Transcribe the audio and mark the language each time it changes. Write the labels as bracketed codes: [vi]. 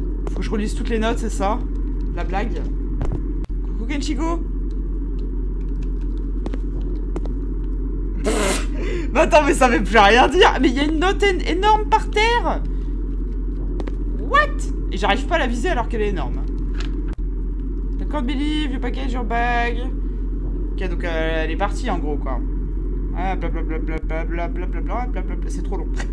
[fr] Faut que je relise toutes les notes, c'est ça? La blague? Coucou Kenchigo. Mais attends, mais ça veut plus rien dire. Mais il y a une note énorme par terre. What? Et j'arrive pas à la viser alors qu'elle est énorme. [en] I can't believe you package your bag. [fr] Ok, donc elle est partie en gros quoi. Ah, blablabla, blablabla. C'est trop long.